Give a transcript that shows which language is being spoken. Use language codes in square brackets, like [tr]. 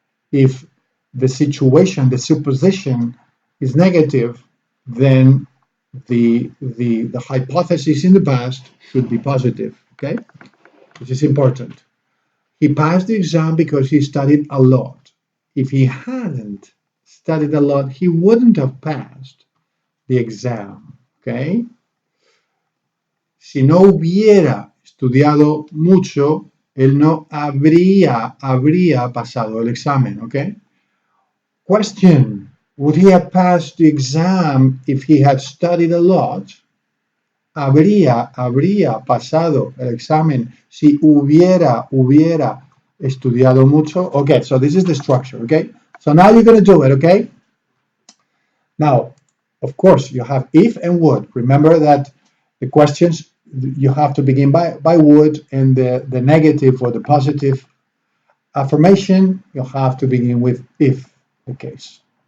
[en] If the situation, the supposition is negative, then the hypothesis in the past should be positive, okay? Which is important. He passed the exam because he studied a lot. If he hadn't studied a lot, he wouldn't have passed the exam, okay? [es] Si no hubiera estudiado mucho, él no habría pasado el examen, okay? [en] Question, would he have passed the exam if he had studied a lot? [es] Habría pasado el examen si hubiera estudiado mucho. [en] Okay, so this is the structure, okay? So now you're going to do it, okay? Now, of course, you have if and would. Remember that the questions, you have to begin by would, and the negative or the positive affirmation, you have to begin with if the case.